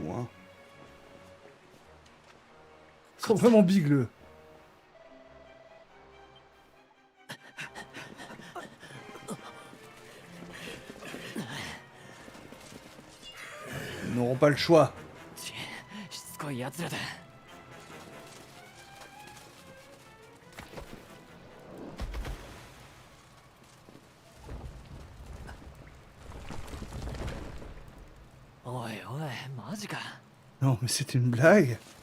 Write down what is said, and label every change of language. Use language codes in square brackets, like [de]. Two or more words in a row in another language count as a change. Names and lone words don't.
[fr] Hein. Ils sont vraiment bigleux. Ils n'auront pas le choix. [ja] しつこい奴らだ。 おいおい、マジか。 [fr] Non, mais c'est une blague.